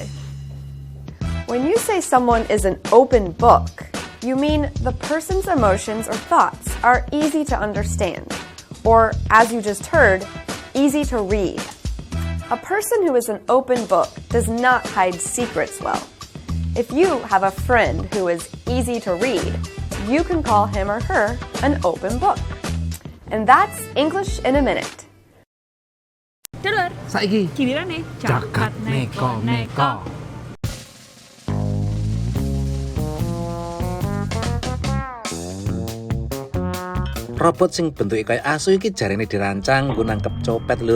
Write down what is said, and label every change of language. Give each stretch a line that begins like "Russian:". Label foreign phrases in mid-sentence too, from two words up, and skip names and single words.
English: When you say someone is an open book, you mean the person's emotions or thoughts are easy to understand, or, as you just heard, easy to read. A person who is an open book does not hide secrets well. If you have a friend who is easy to read, you can call him or her an open book. And that's English in a minute.
Javanese: Dulur, saiki gilirane jagat neko-neko. Robot sing bentuke kaya asu iki jarene dirancang nggo nangkep copet lur.